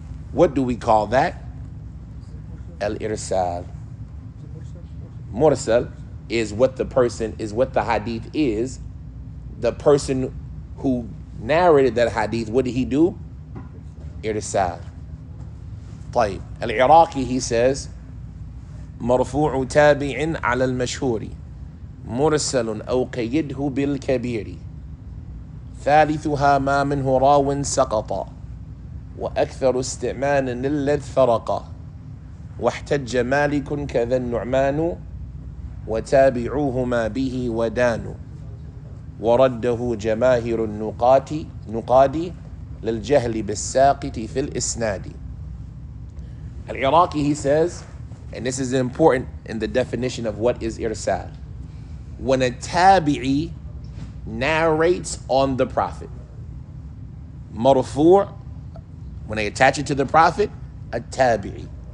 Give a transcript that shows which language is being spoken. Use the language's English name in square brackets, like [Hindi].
[English] What do we call that? Al-irsal. Mursal is what the hadith is. The person who narrated that hadith, what did he do? Irsal. [Arabic] طيب. [English] Al-Iraqi, he says, [Arabic] مرفوع تابع على المشهور مرسل أو قيده بالكبير ثالثها ما منه راو سقط وأكثر استعمالا للذ فرق واحتج مالك كذا النعمان وتابعوهما به ودانوا ورده جماهر نقاد للجهل بالساقط في الإسناد. [English] Al-Iraqi, he says, and this is important in the definition of what is irsal. When a tabi'i narrates on the Prophet, marfu', when they attach it to the Prophet, a tabi'i.